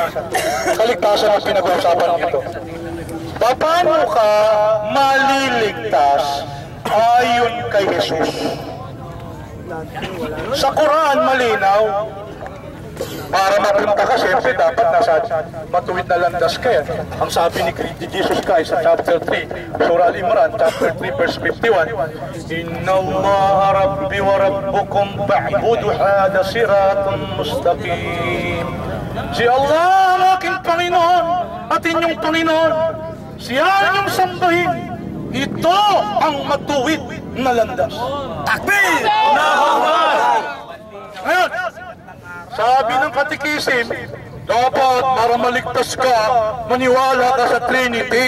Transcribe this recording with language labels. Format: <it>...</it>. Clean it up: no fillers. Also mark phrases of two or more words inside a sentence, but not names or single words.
<tl>Kaligtasan ang pinag-uusapan nito. Paano ka maliligtas ayon kay Jesus? Sa Quran malinaw. Para mapunta ka, siyempre dapat nasa matuwid na landas ka yan. Ang sabi ni Jesus Christ sa chapter 3, Surah Al-Imran, chapter 3, verse 51,</tl> <ar>إن الله ربي وربكم فاعبدوه هذا صراط مستقيم.</ar> <tl>Si Allah ang aking Panginoon at inyong Panginoon. Siya ang inyong sambahin. Ito ang matuwid na landas. Takbir! Ngayon, sabi ng Catechism, dapat para maligtas ka, maniwala ka sa Trinity.</tl>